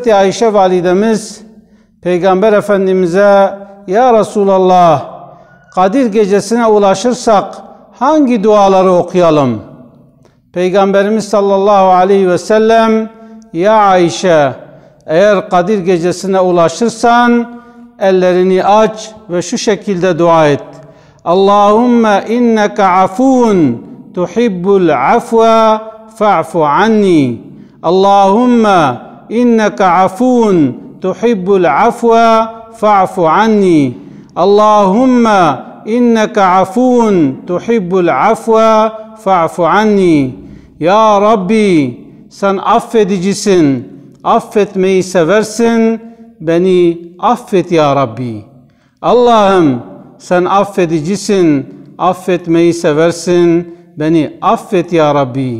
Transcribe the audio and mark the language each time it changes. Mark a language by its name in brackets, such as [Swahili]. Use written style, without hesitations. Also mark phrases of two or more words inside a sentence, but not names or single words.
[Turkish] Ayşe validemiz Peygamber Efendimiz'e [Arabic] "يا رسول الله, [Turkish] Kadir gecesine ulaşırsak hangi duaları okuyalım?" Peygamberimiz [Arabic] صلى الله عليه وسلم [Turkish] "Ya Ayşe, eğer Kadir gecesine ulaşırsan ellerini aç ve şu şekilde dua et. [Arabic] اللهم إنك عفو تحب العفو فاعف عني. اللهم إنك عفو تحب العفو فاعف عني. اللهم إنك عفو تحب العفو فاعف عني." يا ربي, [Turkish] sen affedicisin, affetmeyi seversin, beni affet [Arabic] يا ربي. [Turkish] Allah'ım, sen affedicisin, affetmeyi seversin, beni affet [Arabic] يا ربي.